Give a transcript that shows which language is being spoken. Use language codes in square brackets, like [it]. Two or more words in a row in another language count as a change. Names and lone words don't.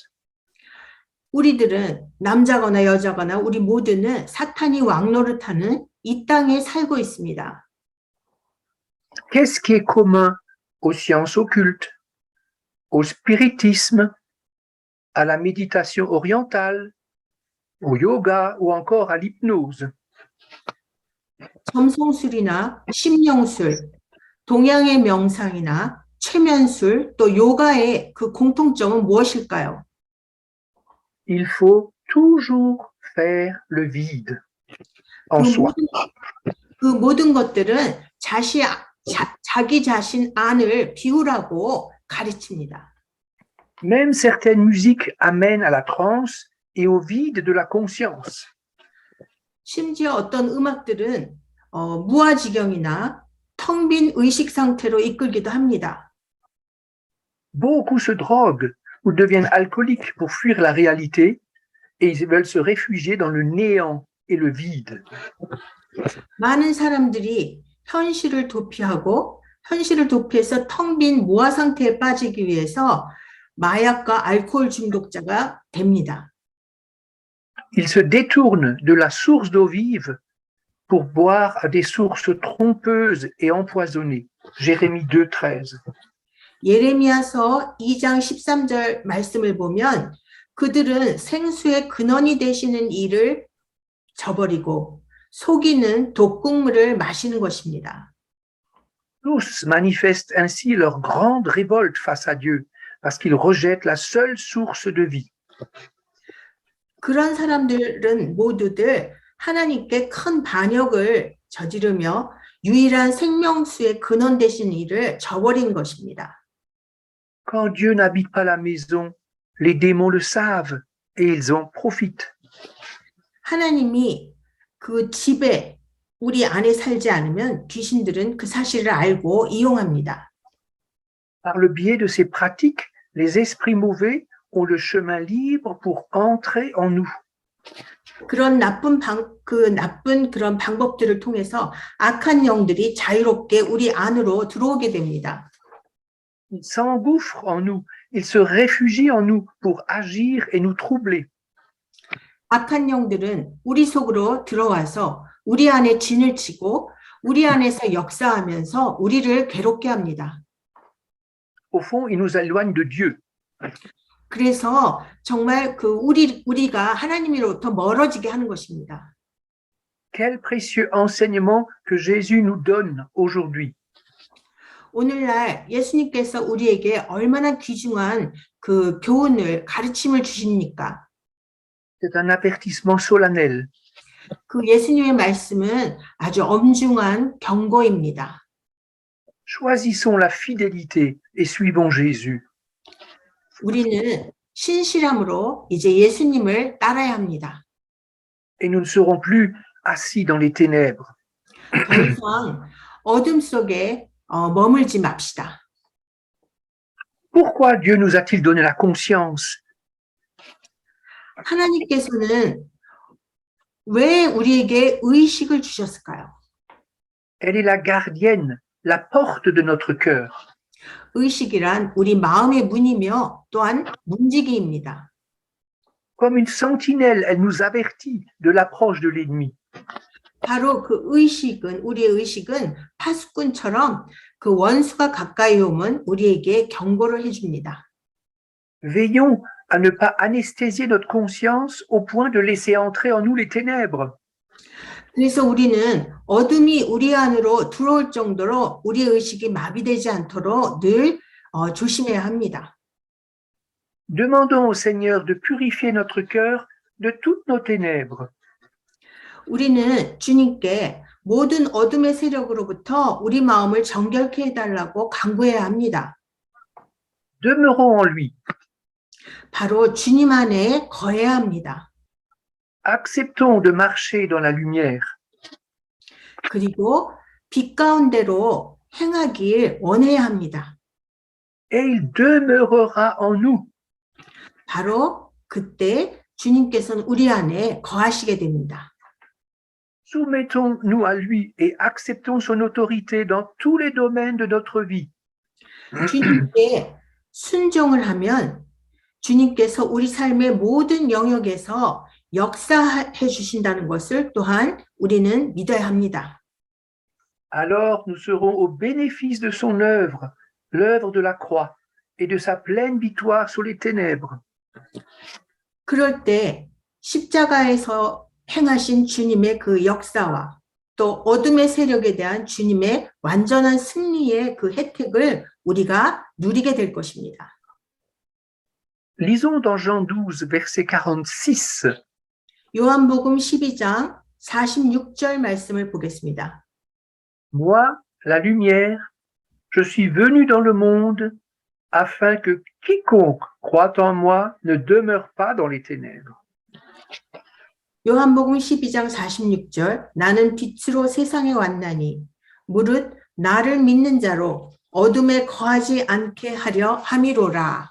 [ko] 우리들은 남자거나 여자거나 우리 모두는 사탄이 왕노릇하는 이 땅에 살고 있습니다. [fr] Qu'est-ce qui est commun aux sciences occultes, au spiritisme, à la méditation orientale, au yoga ou encore à l'hypnose? [ko] 점성술이나 심령술, 동양의 명상이나 최면술, 또 요가의 그 공통점은 무엇일까요? [fr] Il faut toujours faire le vide en soi. [ko] 그 모든 것들은 자기 자신 안을 비우라고 가르칩니다. [fr] Même certaines musiques amènent à la transe et au vide de la conscience. [ko] 심지어 어떤 음악들은 무아지경이나 텅 빈 의식 상태로 이끌기도 합니다. [fr] Beaucoup se droguent ou deviennent alcooliques pour fuir la réalité et ils veulent se réfugier dans le néant et le vide. [ko] 많은 사람들이 현실을 도피해서 텅 빈 무아 상태에 빠지기 위해서 마약과 알코올 중독자가 됩니다. [fr] Ils se détournent de la source d'eau vive pour boire à des sources trompeuses et empoisonnées. Jérémie 2:13. [ko] 예레미야서 2장 13절 말씀을 보면 그들은 생수의 근원이 되시는 이를 저버리고 속이는 독국물을 마시는 것입니다. [fr] Tous manifestent ainsi leur grande révolte face à Dieu parce qu'ils rejettent la seule source de vie. [ko] 그런 사람들은 모두들 하나님께 큰 반역을 저지르며 유일한 생명수의 근원 되신 이를 저버린 것입니다. [fr] Quand Dieu n'habite pas la maison, les démons le savent et ils en profitent. [ko] 하나님이 그 집에 우리 안에 살지 않으면 귀신들은 그 사실을 알고 이용합니다. [fr] Par le biais de ces pratiques, les esprits mauvais ont le chemin libre pour entrer en nous. [ko] 그런 나쁜 그런 방법들을 통해서 악한 영들이 자유롭게 우리 안으로 들어오게 됩니다. [fr] Ils s'engouffrent en nous, ils se réfugient en nous pour agir et nous troubler. [ko] 악한 영들은 우리 속으로 들어와서 우리 안에 진을 치고 우리 안에서 역사하면서 우리를 괴롭게 합니다. [fr] Au fond, il nous éloigne de Dieu. [ko] 그래서 정말 우리가 하나님으로부터 멀어지게 하는 것입니다. [fr] Quel précieux enseignement que Jésus nous donne aujourd'hui. [ko] 오늘날 예수님께서 우리에게 얼마나 귀중한 그 교훈을, 가르침을 주십니까? [fr] C'est un avertissement solennel. [ko] 그 예수님의 말씀은 아주 엄중한 경고입니다. [fr] Choisissons la fidélité et suivons Jésus. [ko] 우리는 신실함으로 이제 예수님을 따라야 합니다. [fr] Et nous ne serons plus assis dans les ténèbres. [ko] 더 이상 어둠 속에 머물지 맙시다. [fr] Pourquoi Dieu nous a-t-il donné la conscience? [ko] 하나님께서는 왜 우리에게 의식을 주셨을까요? [fr] Elle est la gardienne, la porte de notre cœur. [ko] 의식이란 우리 마음의 문이며 또한 문지기입니다. [fr] Comme une sentinelle, elle nous avertit de l'approche de l'ennemi. [ko] 바로 그 의식은, 우리의 의식은 파수꾼처럼 그 원수가 가까이 오면 우리에게 경고를 해줍니다. [fr] Veillons à ne pas anesthésier notre conscience au point de laisser entrer en nous les ténèbres. [ko] 그래서 우리는 어둠이 우리 안으로 들어올 정도로 우리의 의식이 마비되지 않도록 늘 조심해야 합니다. [fr] Demandons au Seigneur de purifier notre cœur de toutes nos ténèbres. [ko] 우리는 주님께 모든 어둠의 세력으로부터 우리 마음을 정결케 해달라고 간구해야 합니다. [fr] Demeurons en lui. [ko] 바로 주님 안에 거해야 합니다. [fr] Acceptons de marcher dans la lumière. [ko] 그리고 빛 가운데로 행하길 원해야 합니다. [fr] Et il demeurera en nous. [ko] 바로 그때 주님께서는 우리 안에 거하시게 됩니다. [fr] Soumettons-nous à lui et acceptons son autorité dans tous les domaines de notre vie. [ko] 주님께 순종을 하면 주님께서 우리 삶의 모든 영역에서 역사해 주신다는 것을 또한 우리는 믿어야 합니다. [fr] Alors nous serons au bénéfice de son œuvre, l'œuvre de la croix, et de sa pleine victoire sur les ténèbres. [ko] 그럴 때 십자가에서 행하신 주님의 그 역사와 또 어둠의 세력에 대한 주님의 완전한 승리의 그 혜택을 우리가 누리게 될 것입니다. [fr] Lisons dans Jean 12, verset 46. [ko] 요한복음 12장 46절 말씀을 보겠습니다. [fr] Moi, la lumière, je suis venu dans le monde afin que quiconque croit en moi ne demeure pas dans les ténèbres. [ko] 요한복음 12장 46절 나는 빛으로 세상에 왔나니 무릇 나를 믿는 자로 어둠에 거하지 않게 하려 함이로라.